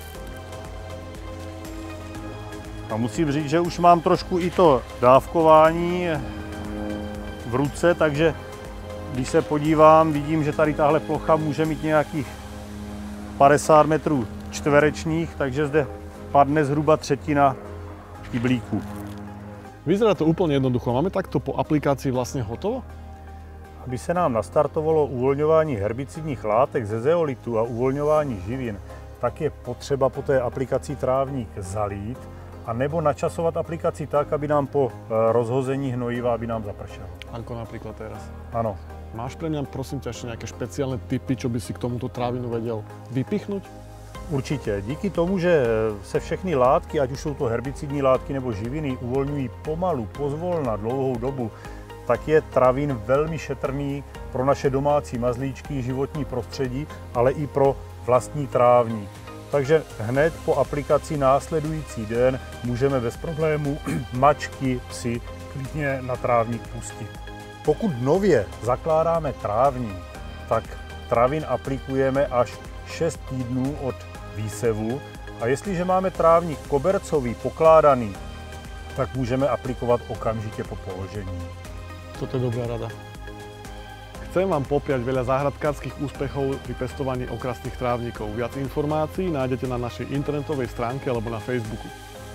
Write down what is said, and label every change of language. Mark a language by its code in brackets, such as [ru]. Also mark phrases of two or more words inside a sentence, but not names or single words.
[cs] A musím říct, že už mám trošku i to dávkování v ruce, takže když se podívám, vidím, že tady tahle plocha může mít nějakých 50 metrů čtverečních, takže zde padne zhruba 1/3 kyblíku. [sk] Vyzerá to úplne jednoducho. Máme takto po aplikácii vlastne hotovo? [cs] Aby se nám nastartovalo uvolňování herbicidních látek ze zeolitu a uvolňování živin, tak je potřeba po té aplikaci trávník zalít a nebo načasovat aplikaci tak, aby nám po rozhození hnojiva, aby nám zapršelo. [sk] Ako napríklad teraz. [cs] Ano. [sk] Máš pre mňa, prosím ťa, ešte nejaké špeciálne tipy, čo by si k tomuto trávinu vedel vypichnúť? [cs] Určitě. Díky tomu, že se všechny látky, ať už jsou to herbicidní látky nebo živiny, uvolňují pomalu, pozvolna, dlouhou dobu, tak je Travin velmi šetrný pro naše domácí mazlíčky, životní prostředí, ale i pro vlastní trávník. Takže hned po aplikaci následující den můžeme bez problémů mačky, psy klidně na trávník pustit. Pokud nově zakládáme trávník, tak Travin aplikujeme až 6 týdnů od výsevu, a jestliže máme trávník kobercový, pokládaný, tak můžeme aplikovat okamžitě po položení. [sk] Toto je dobrá rada. Chcem vám popriať veľa záhradkárskych úspechov pri pestovaní okrasných trávnikov. Viac informácií nájdete na našej internetovej stránke alebo na Facebooku.